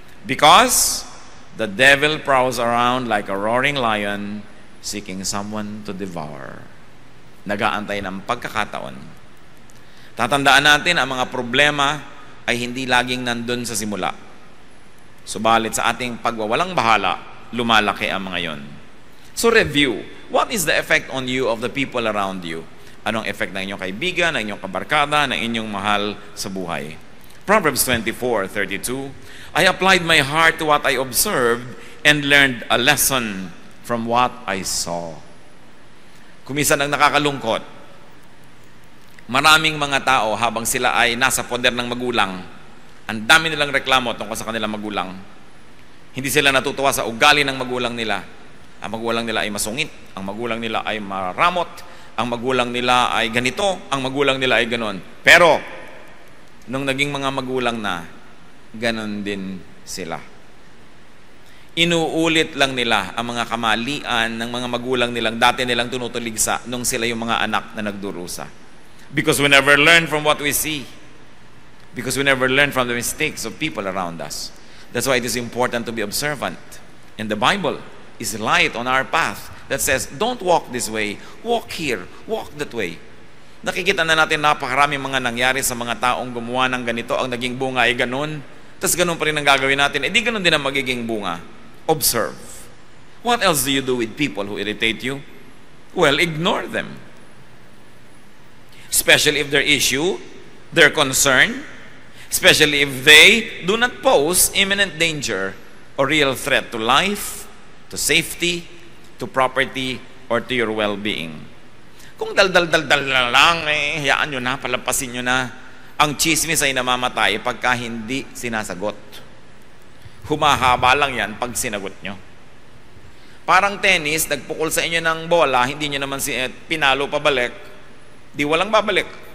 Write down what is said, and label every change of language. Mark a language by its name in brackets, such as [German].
[English] Because the devil prowls around like a roaring lion seeking someone to devour. [Filipino] Nag-aantay ng pagkakataon. Tatandaan natin ang mga problema ay hindi laging nandun sa simula. Subalit sa ating pagwawalang bahala, lumalaki ang mga yon. [English] So review. What is the effect on you of the people around you? [Filipino] Anong effect ng inyong kaibigan, ng inyong kabarkada, ng inyong mahal sa buhay? [English] Proverbs 24:32, I applied my heart to what I observed and learned a lesson from what I saw. [Filipino] Kumisan ang nakakalungkot. Maraming mga tao habang sila ay nasa poder ng magulang, ang dami nilang reklamo tungkol sa kanilang magulang. Hindi sila natutuwa sa ugali ng magulang nila. Ang magulang nila ay masungit, ang magulang nila ay maramot, ang magulang nila ay ganito, ang magulang nila ay ganon. Pero, nung naging mga magulang na, ganon din sila. Inuulit lang nila ang mga kamalian ng mga magulang nilang dati nilang tinutuligsa nung sila yung mga anak na nagdurusa. [English] Because we never learn from what we see. Because we never learn from the mistakes of people around us. That's why it is important to be observant. And the Bible is light on our path that says, don't walk this way, walk here, walk that way. [Filipino] Nakikita na natin napakaraming mga nangyari sa mga taong gumawa ng ganito, ang naging bunga ay ganun, tapos ganun pa rin ang gagawin natin, di ganun din ang magiging bunga. [English] Observe. What else do you do with people who irritate you? Well, ignore them. Especially if their issue, their concern, especially if they do not pose imminent danger or real threat to life, to safety, to property, or to your well-being. [Filipino] Kung dal-dal-dal-dal lang, hayaan nyo na, palampasin nyo na. Ang chismis ay namamatay pagka hindi sinasagot. Humahaba lang yan pag sinagot nyo. Parang tennis, nagpukol sa inyo ng bola, hindi nyo naman pinalo pabalik, di walang babalik.